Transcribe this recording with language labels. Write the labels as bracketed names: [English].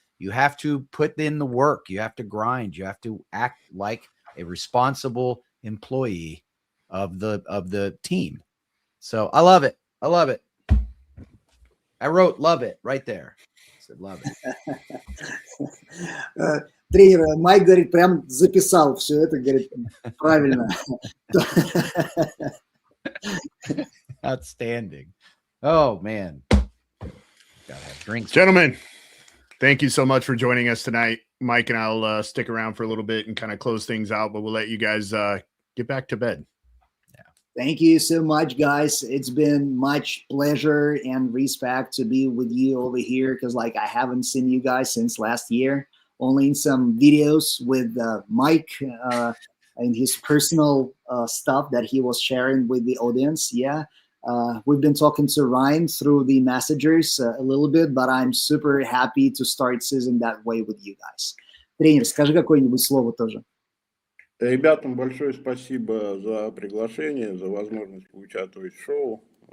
[English] You have to put in the work. You have to grind. You have to act like a responsible employee of the team. So I love it. I love it. I wrote love it right there. I said love it. [Russian] Тренер Майк говорит, прям записал все это, говорит, правильно. [English] Outstanding. Oh, man. Gotta have drinks. Gentlemen, thank you so much for joining us tonight. Mike and I'll stick around for a little bit and kind of close things out, but we'll let you guys get back to bed. Thank you so much, guys. It's been much pleasure and respect to be with you over here, because like I haven't seen you guys since last year, only in some videos with Mike and his personal stuff that he was sharing with the audience. Yeah. We've been talking to Ryan through the messengers a little bit, but I'm super happy to start season that way with you guys. [Russian] Тренер, скажи какое-нибудь слово тоже. Ребятам большое спасибо за приглашение, за возможность поучаствовать в шоу.